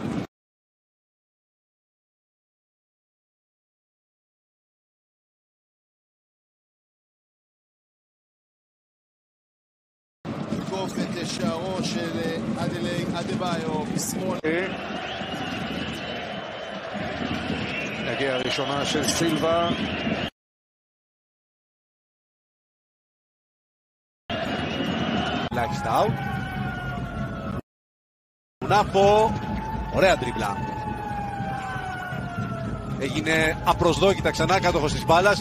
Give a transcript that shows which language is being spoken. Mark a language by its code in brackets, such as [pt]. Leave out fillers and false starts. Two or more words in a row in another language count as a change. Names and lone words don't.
[he] תקוף את שערו של אדבאיו בשמאל. הגיעה הראשונה של סילבה. Λάκισταου. [el] Νάπο. Ωραία τριπλά. Έγινε απροσδόκητα ξανά κάτοχος της μπάλας.